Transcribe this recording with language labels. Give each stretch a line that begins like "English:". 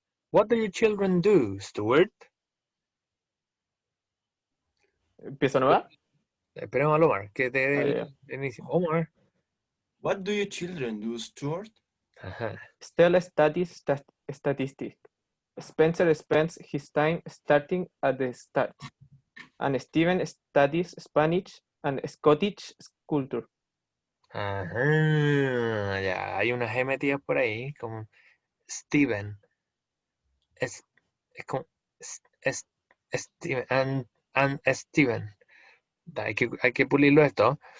English: What do your children do, Stuart?
Spanish: ¿Empiezo nueva? Esperemos al Omar, que te dé el inicio. Omar.
English: What do your children do, Stuart? Ajá. Stella studies statistics. Spencer spends his time starting at the start. And Steven studies Spanish and Scottish culture. Ajá.
Spanish: Ya, hay unas G metidas por ahí, como Steven. Es como Steven and Steven. Hay que pulirlo esto.